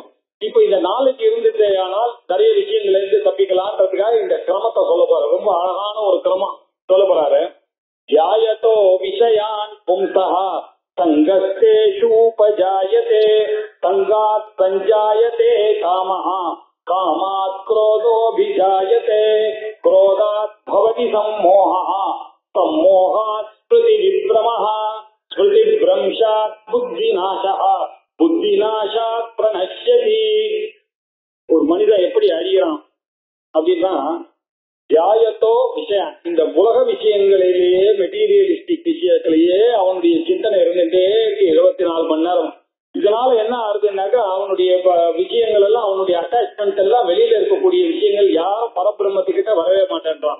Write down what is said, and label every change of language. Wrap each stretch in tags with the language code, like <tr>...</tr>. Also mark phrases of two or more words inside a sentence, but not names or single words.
<ta>இப்ப இந்த நாலேஜ் இருந்துட்டு ஆனால் நிறைய விஷயங்கள்ல இருந்து தப்பிக்கலான்றதுக்காக இந்த கிரமத்தை சொல்ல போற, ரொம்ப அழகான ஒரு கிரமம் சொல்ல போறாரு.</ta> <sa>यायतो विषयान् पुंसः सङ्गस्तेषूपजायते सङ्गात् सञ्जायते कामः कामात् क्रोधोऽभिजायते क्रोधात् भवति सम्मोहः सम्मोहात् स्मृतिविभ्रमः स्मृतिभ्रंशात् बुद्धिनाशः बुद्धिनाशात् प्रणश्यति.</sa> <ta>ஒரு மனிதன் எப்படி அழிகிறான் அப்படின்னா</ta> <sa>ध्यायतो विषयम्,</sa> <ta>இந்த உலக விஷயங்களிலேயே மெட்டீரியலிஸ்டிக் விஷயத்திலேயே அவனுடைய சிந்தனை இருந்துட்டே இருக்கு 24 மணி நேரம். இதனால என்ன ஆகுதுன்னாக்கா அவனுடைய விஷயங்கள் எல்லாம் அவனுடைய அட்டாச்மெண்ட் எல்லாம் வெளியில இருக்கக்கூடிய விஷயங்கள் யாரும் பரபிரம்மத்துக்கிட்ட வரவே மாட்டேன்றான்.</ta>